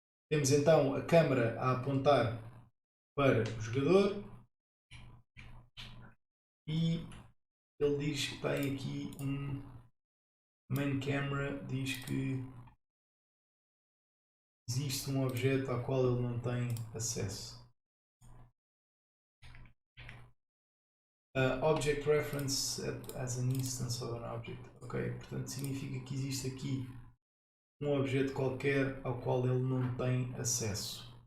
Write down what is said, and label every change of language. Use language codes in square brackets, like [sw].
[pt] Temos então a câmera a apontar para o jogador e ele diz que tem aqui um main camera, diz que existe um objeto ao qual ele não tem acesso. [en] Object reference as an instance of an object. [pt] Ok, portanto significa que existe aqui um objeto qualquer ao qual ele não tem acesso.